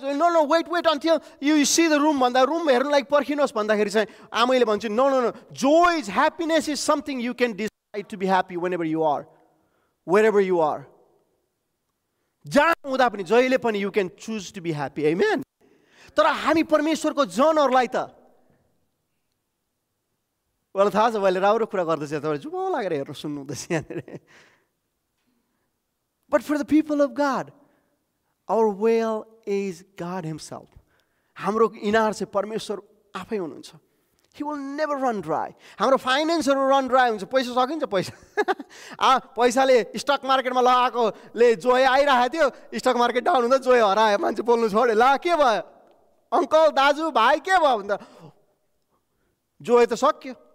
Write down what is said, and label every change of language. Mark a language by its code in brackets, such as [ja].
[en] no wait until you see the room [ne] भन्दा room हेर्नु लागि पर्खिनुहोस् भन्दाखेरि चाहिँ आमैले भन्छन् [en] No joy is happiness is something you can decide to be happy wherever you are. [ne] जहाँ हुँदा पनि जहिले पनि [en] You can choose to be happy. Amen. [ne] तर हामी परमेश्वरको जनहरूलाई त मलाई थाहा छ मैले राम्रो कुरा गर्दैछ, तपाईँ जुम लागेर हेर्नु सुन्नु हुँदैछ यहाँनिर। [en] But for the people of God our well is God himself. [ne] हाम्रो इनार चाहिँ परमेश्वर आफै हुनुहुन्छ। [en] He will never run dry. [ne] हाम्रो फाइनेन्सहरू [en] run dry [ne] हुन्छ, पैसा सकिन्छ पैसा पैसाले स्टक मार्केटमा लगाएकोले जोय आइरहेको थियो, स्टक मार्केट डाउन हुँदा जोय हरायो, मान्छे बोल्नु छोड्यो, ला के भयो अङ्कल दाजु भाइ के भयो भन्दा जोय त सक्यो।